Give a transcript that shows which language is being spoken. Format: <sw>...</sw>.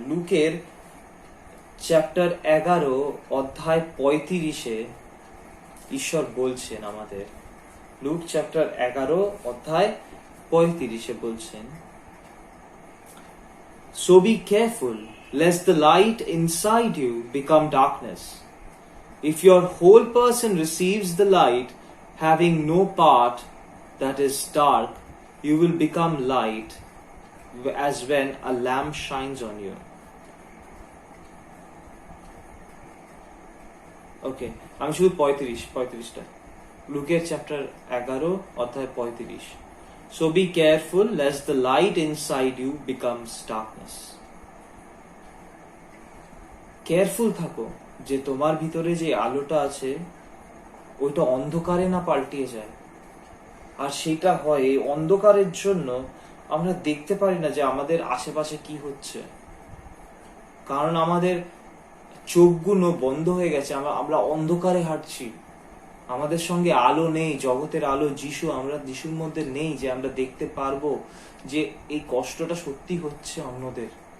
<bn>লুকের চ্যাপ্টার 11 অধ্যায় 35-এ ঈশ্বর বলছেন আমাদের, লুক চ্যাপ্টার 11 অধ্যায় 35-এ বলছেন,</bn> <en>So be careful lest the light inside you become darkness. If your whole person receives the light, having no part that is dark, you will become light as when a lamp shines on you.</en> <bn>Okay, আমি শুধু 35টা, লুকের chapter 11 অধ্যায় 35।</bn> <en>So be careful lest the light inside you becomes darkness.</en> <bn>Careful থাকো যে তোমার ভিতরে যে আলোটা আছে ওইটা অন্ধকারে না পাল্টিয়ে যায়। আর সেটা হয় এই অন্ধকারের জন্য আমরা দেখতে পারি না যে আমাদের আশেপাশে কি হচ্ছে, কারণ আমাদের চোখগুলো বন্ধ হয়ে গেছে, আমরা অন্ধকারে হাঁটছি, আমাদের সঙ্গে আলো নেই, জগতের আলো যিশু, আমরা যিশুর মধ্যে নেই যে আমরা দেখতে পারবো যে এই কষ্টটা সত্যি হচ্ছে অন্যদের।</bn>